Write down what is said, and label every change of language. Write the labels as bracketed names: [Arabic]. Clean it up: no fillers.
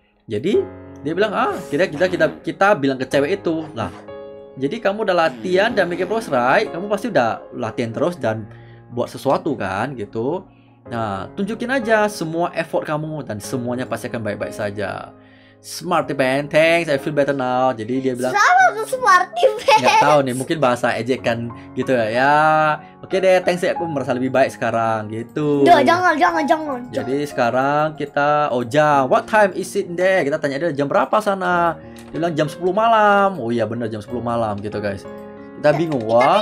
[Indonesian] Jadi dia bilang kita bilang ke cewek itu lah. Jadi kamu udah latihan dan [English] make progress, right? [Indonesian] Kamu pasti udah latihan terus dan buat sesuatu kan gitu. Nah, tunjukin aja semua effort kamu dan semuanya pasti akan baik-baik saja. [English] Smarty Ben, thanks, I feel better now. [Indonesian] Jadi dia bilang sama tuh Smarty Ben. Nggak tahu nih, mungkin bahasa ejekan gitu ya. Ya, oke deh, [English] thanks [Indonesian] ya, aku merasa lebih baik sekarang gitu. Jangan. Jadi sekarang kita jam, [English] what time is it there? [Indonesian] Kita tanya dia jam berapa sana. Dia bilang jam 10 malam. Oh iya bener, jam 10 malam gitu guys. Kita bingung, wah.